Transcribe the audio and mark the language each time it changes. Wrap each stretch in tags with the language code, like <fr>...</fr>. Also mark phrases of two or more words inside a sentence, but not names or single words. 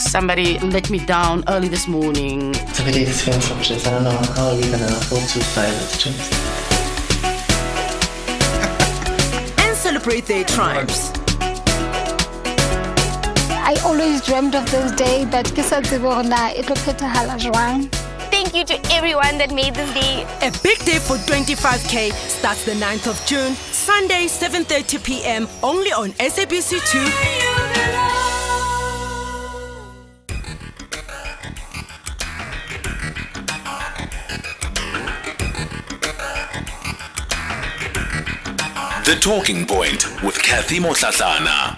<en>Somebody let me down early this morning. It's a really expensive trip. I don't know how we're going to afford to fly this trip. And celebrate their triumphs. I always dreamed of this day, but</en> <st>ke sa tsebe hore na e tlo phethahala jwang.</st> <en>Thank you to everyone that made this day. A big day for 25K starts the 9th of June, Sunday, 7:30 p.m. only on SABC2. The Talking Point with Cathy Mohlahlana.</en>